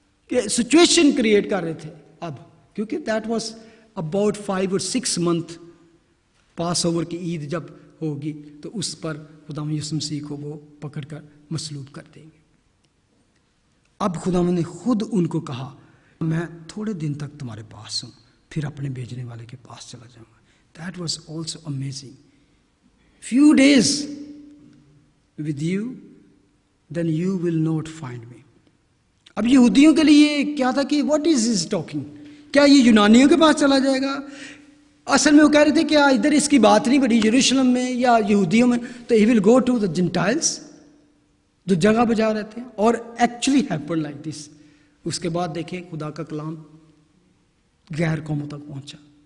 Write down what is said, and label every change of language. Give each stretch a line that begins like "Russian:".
Urdu: Situation create کر رہے تھے اب، کیونکہ دیٹ واز اباؤٹ 5 اور 6 منتھ، پاس اوور کی عید جب ہوگی تو اس پر خدا یسوع مسیح کو وہ پکڑ کر مصلوب کر دیں گے۔ اب خدا نے خود ان کو کہا میں تھوڑے دن تک تمہارے پاس ہوں، پھر اپنے بھیجنے والے کے پاس چلا جاؤں گا۔
English: That was also amazing. Few days with you, then you will not find me.
Urdu: اب یہودیوں کے لیے کیا تھا کہ
English: what is this talking؟
Urdu: کیا یہ یونانیوں کے پاس چلا جائے گا؟ اصل میں وہ کہہ رہے تھے کیا ادھر اس کی بات نہیں بڑی یروشلم میں یا یہودیوں میں، تو
English: he will go to the Gentiles
Urdu: جو جگہ بجا رہتے ہیں، اور
English: actually happened like this۔
Urdu: اس کے بعد دیکھیں خدا کا کلام غیر قوموں تک پہنچا،